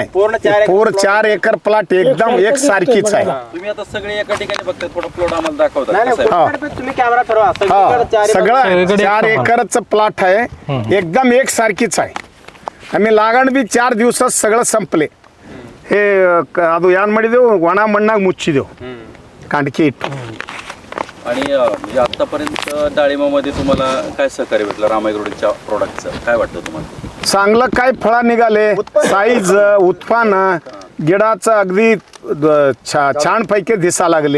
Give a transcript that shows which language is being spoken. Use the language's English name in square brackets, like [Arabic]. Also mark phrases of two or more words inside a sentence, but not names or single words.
[Marathi] पूर्ण 4 एकर प्लॉट एकदम एकसारखीच आहे. तुम्ही आता सगळे एका ठिकाणी बघताय, थोडं प्लॉट आम्हाला दाखवता. तुम्ही कॅमेरा ठरवा. सगळं 4 एकरच प्लॉट आहे, एकदम एकसारखीच आहे. आम्ही लागण बी 4 दिवसात सगळं संपले. हे [Kannada] ಅದು ಯಾನ್ ಮಾಡಿದೆವು, ಒಣ ಮಣ್ಣಾಗ ಮುಚ್ಚಿದೆವು कांडकी इट. [Marathi] आणि म्हणजे आतापर्यंत डाळिंबामध्ये तुम्हाला काय सहकार्य भेटलं रामा ॲग्रोटेकच्या प्रोडक्टचं? काय वाटतं तुम्हाला? चांगलं काय फळा निघाले, साईज, उत्पन्न, गिडाचं अगदी छानपैकी दिसा लागले.